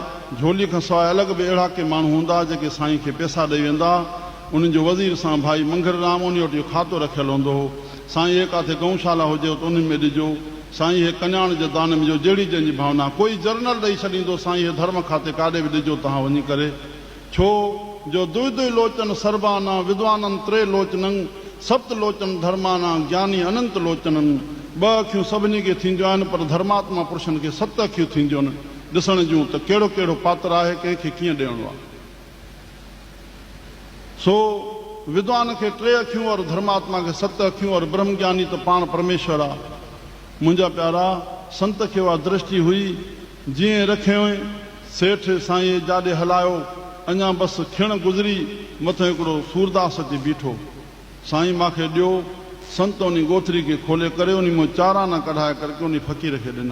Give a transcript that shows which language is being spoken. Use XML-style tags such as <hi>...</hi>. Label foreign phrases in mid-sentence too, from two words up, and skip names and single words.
<sd>झोली खां सवाइ अलॻि बि अहिड़ा के माण्हू हूंदा जेके साईं खे पैसा ॾेई वेंदा। उन्हनि जो वज़ीर सां भाई मंगरराम उन वटि इहो खातो रखियलु हूंदो हो। साईं हे काथे गऊशाला हुजे त उन में ॾिजो, साईं हे कन्याउनि जे दान में जो जहिड़ी जंहिंजी भावना। कोई जर्नल ॾेई छॾींदो, साईं हे धर्म खाते काॾे बि ॾिजो तव्हां वञी करे। छो जो</sd> <sa>दुई लोचन सर्वाना विद्वानन त्रे लोचनन सप्त लोचन धर्माना ज्ञानी अनंत लोचनन।</sa> <sd>2 अखियूं सभिनी खे थींदियूं आहिनि, पर धर्मात्मा पुरुषनि खे 7 अखियूं थींदियूं आहिनि ॾिसण जूं त कहिड़ो कहिड़ो पात्र आहे, कंहिंखे कीअं ॾियणो आहे। सो विद्वान खे 3 अखियूं और धर्मात्मा खे 7 अखियूं और ब्रह्म ज्ञानी त पाण परमेश्वर आहे। मुंहिंजा प्यारा, संत खे उहा दृष्टि हुई। जीअं रखियो सेठ साईं जाॾे हलायो, अञा बसि खिण गुज़री, मथां हिकिड़ो सूरदास अची बीठो। साईं मूंखे ॾियो। संत उन गोथरी खे खोले करे उन मां चाराना कढाए करके उन फ़क़ीर खे ॾिना।</sd>